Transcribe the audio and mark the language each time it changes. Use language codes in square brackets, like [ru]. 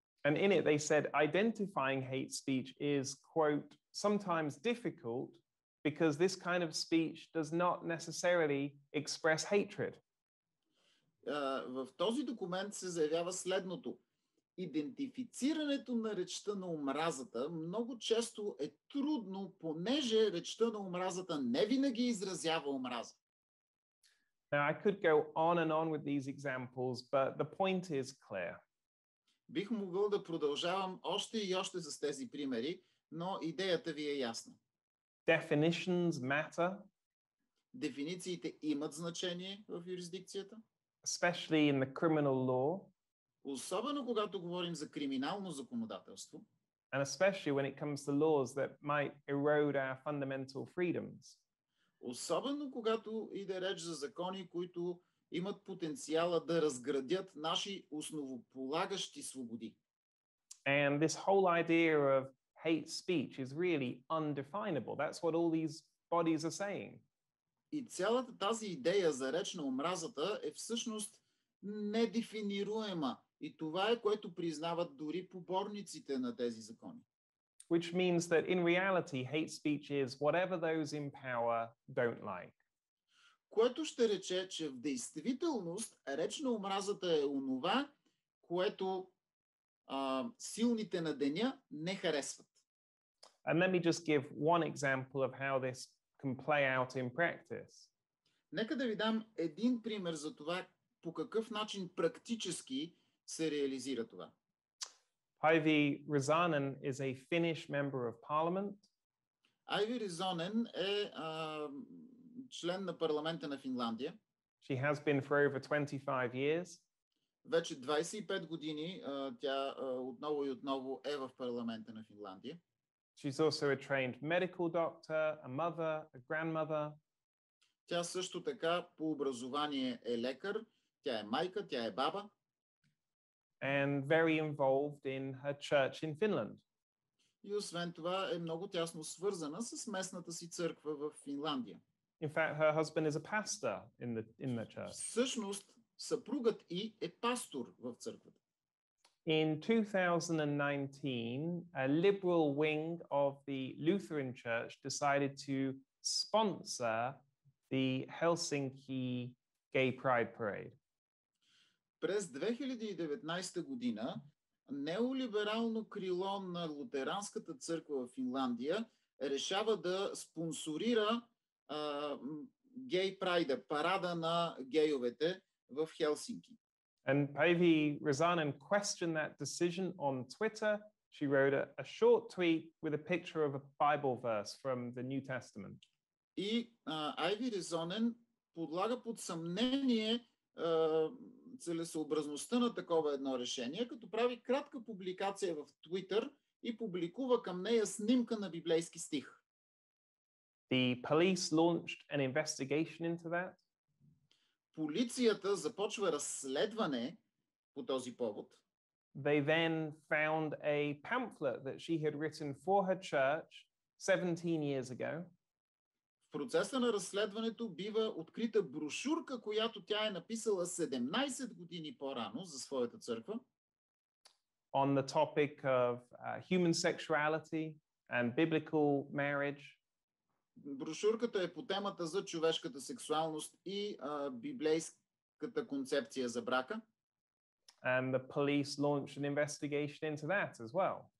[en] And in it, they said identifying hate speech is, quote, sometimes difficult because this kind of speech does not necessarily express hatred. [bg] В този документ се заявява следното. Идентифицирането на речта на омразата много често е трудно, понеже речта на омразата не винаги изразява омраза. [en] Now, I could go on with these examples, but the point is clear. [bg] Бих могъл да продължавам още и още с тези примери, но идеята ви е ясна. [en] Definitions matter, [bg] Дефинициите имат значение в юрисдикцията, [en] especially in the criminal law, [bg] особено когато говорим за криминално законодателство, [en] and especially when it comes to laws that might erode our fundamental freedoms. [bg] особено когато иде реч за закони, които имат потенциала да разградят наши основополагащи свободи. [en] And this whole idea of hate speech is really undefinable. That's what all these bodies are saying. [bg] И цялата тази идея за реч на омразата е всъщност недефинируема. И това е, което признават дори поборниците на тези закони. [en] Which means that in reality, hate speech is whatever those in power don't like. [bg] Което ще рече, че в действителност реч на омразата е онова, което силните на деня не харесват. [en] And let me just give one example of how this can play out in practice. [bg] Нека да ви дам един пример за това по какъв начин практически се реализира това. [en] Päivi Räsänen is a Finnish member of parliament. [bg] Päivi Räsänen е член на парламента на Финландия. [en] She has been for over 25 years. [bg] Вече 25 години тя отново и отново е в парламента на Финландия. [en] She's also a trained medical doctor, a mother, a grandmother. [bg] Тя също така по образование е лекар, тя е майка, тя е баба. [en] And very involved in her church in Finland. [bg] И освен това е много тясно свързана с местната си църква в Финландия. [en] In fact, her husband is a pastor in the church. [bg] Всъщност, съпругът й е пастор в църквата. [en] In 2019, a liberal wing of the Lutheran Church decided to sponsor the Helsinki Gay Pride Parade. [bg] През 2019 година неолиберално крило на лутеранската църква в Финландия решава да спонсорира гей прайда, парада на гейовете в Хелсинки. [en] And Päivi Räsänen questioned that decision on Twitter. She wrote a short tweet with a picture of a Bible verse from the New Testament. [bg] И Päivi Räsänen подлага под съмнение целесъобразността на такова едно решение, като прави кратка публикация в Twitter и публикува към нея снимка на библейски стих. [en] The police launched an investigation into that. [bg] Полицията започва разследване по този повод. [en] They then found a pamphlet that she had written for her church 17 years ago. [bg] В процеса на разследването бива открита брошурка, която тя е написала 17 години по-рано за своята църква. [en] On the topic of human sexuality and biblical marriage. [bg] Брошурката е по темата за човешката сексуалност и библейската концепция за брака. [en] And the police launched an investigation into that as well.